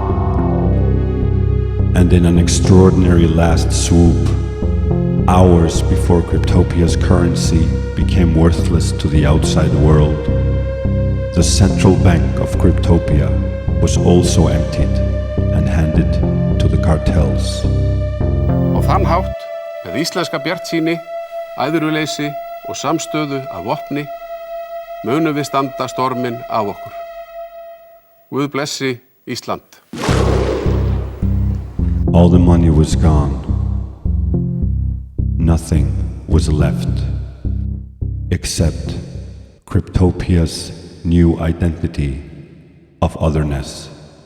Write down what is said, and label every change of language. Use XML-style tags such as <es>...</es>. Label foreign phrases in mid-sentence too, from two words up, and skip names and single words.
<en>and in an extraordinary last swoop, hours before Cryptopia's currency became worthless to the outside world, the central bank of Cryptopia was also emptied and handed to the cartels.</en> <is>Á þann hátt, með íslenska bjartsýni, æðruleysi og samstöðu að vopni, munum við standa storminn af okkur. Guð blessi Ísland.</is> <en>All the money was gone. Nothing was left except Cryptopia's new identity of otherness.</en>